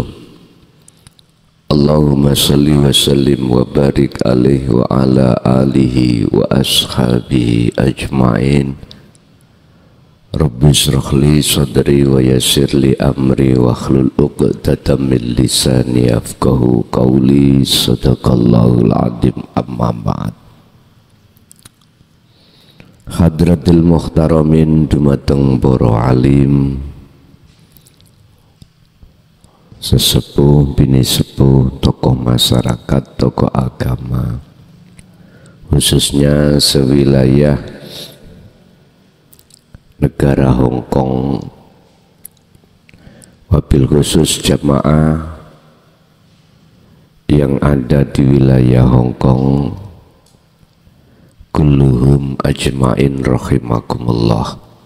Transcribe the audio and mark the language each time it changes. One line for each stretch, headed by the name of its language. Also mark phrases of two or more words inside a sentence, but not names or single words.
Arabic: اللهم صل وسلم وبارك عليه وعلى آله وأصحابه أجمعين. رب اشرح لي صدري ويسر لي أمري واحلل عقدة من لساني يفقهوا قولي. صدق الله العظيم. أما بعد. حضرة المحترمين
Javanese: dumateng para alim, sesepuh, bini sepuh,
Indonesian: tokoh masyarakat, tokoh agama, khususnya sewilayah negara Hong Kong,
Arabic: وبالخصوص
Indonesian: jamaah yang ada di wilayah Hong Kong,
Arabic: كلهم أجمعين رحمكم الله.